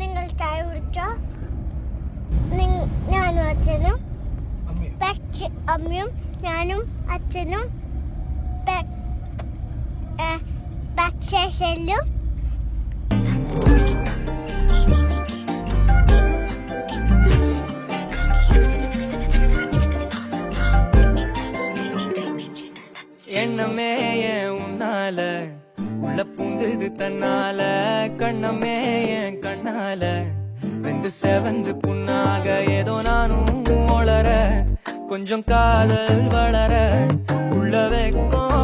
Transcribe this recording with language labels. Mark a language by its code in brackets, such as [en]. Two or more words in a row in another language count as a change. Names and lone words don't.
[ml] ചായ കുടിച്ചോ? ഞാനും അച്ഛനും അമ്മയും ഞാനും അച്ഛനും പക്ഷേലും [ta] எண்ணமே ஏன் உன்னால உள்ள பூந்துது தன்னால கண்ணமே என் கண்ணால வெந்து செவந்து புண்ணாக ஏதோ நானும் ஒளர கொஞ்சம் காதல் வளர உள்ள வெக்கம்